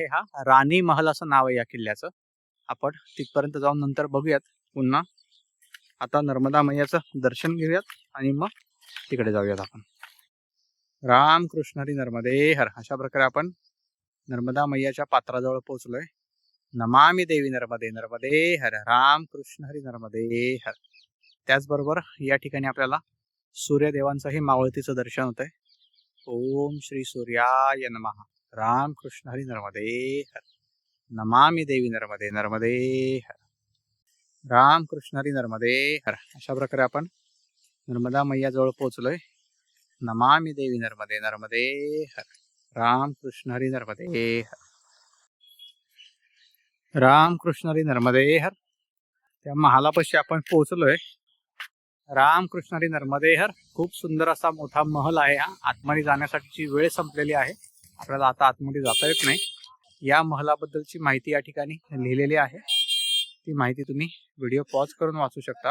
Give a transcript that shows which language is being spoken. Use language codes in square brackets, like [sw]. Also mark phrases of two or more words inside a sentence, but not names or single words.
[mr] हा राणी महल असं नाव आहे या किल्ल्याचं. आपण तिथपर्यंत जाऊन नंतर बघूयात पुन्हा. आता नर्मदा मैयाचं दर्शन घेऊयात आणि मग तिकडे जाऊयात आपण. रामकृष्णारी नर्मदे हर. अशा प्रकारे आपण नर्मदा मैयाच्या पात्राजवळ पोहोचलोय. [sa] नमामि देवी नर्मदे नर्मदे हर. [mr] रामकृष्णारी नर्मदे हर. त्याचबरोबर या ठिकाणी आपल्याला सूर्यदेवांचंही मावळतीचं दर्शन होतंय. [sa] ओम श्री सूर्याय नमः. [mr] रामकृष्णारी नर्मदे हर. [sa] नमामि देवी नर्मदे नर्मदे हर. [mr] रामकृष्णारी नर्मदे हर. अशा प्रकारे आपण नर्मदा मैयाजवळ पोहोचलोय. [sa] नमामि देवी नर्मदे नर्मदे हर. [mr] रामकृष्णारी नर्मदे हर. रामकृष्णारी नर्मदे हर. त्या महालापाशी आपण पोहोचलोय. रामकृष्णारी नर्मदे हर. खूप सुंदर असा मोठा महल आहे हा. आतमध्ये जाण्यासाठीची वेळ संपलेली आहे. आपल्याला आता आतमध्ये जाता येत नाही. या महलाबद्दलची माहिती या ठिकाणी लिहिलेली आहे. ती माहिती तुम्ही [en] video pause [mr] करून वाचू शकता.